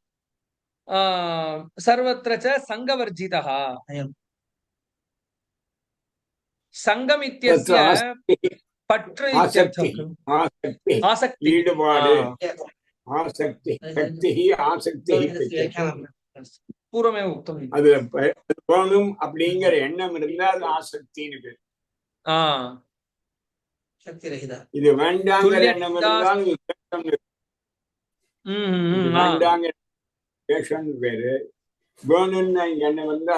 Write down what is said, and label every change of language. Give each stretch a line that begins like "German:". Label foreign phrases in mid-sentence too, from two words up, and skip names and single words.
Sanskrit: सर्वत्र च संगवर्जितः संगमित्यस्य पट्र इत्यर्थः आसक्ति पूर्वमेव उक्तम्
Tamil: அது போகணும் அப்படிங்கிற எண்ணம் இருந்தா அது ஆசக்தின்னு பேர் இது வேண்டாங்கிற எண்ணம் இருந்தால் வேண்டாங்கிற வேஷம்னு பேரு வேணும்னு எண்ணம் இருந்தா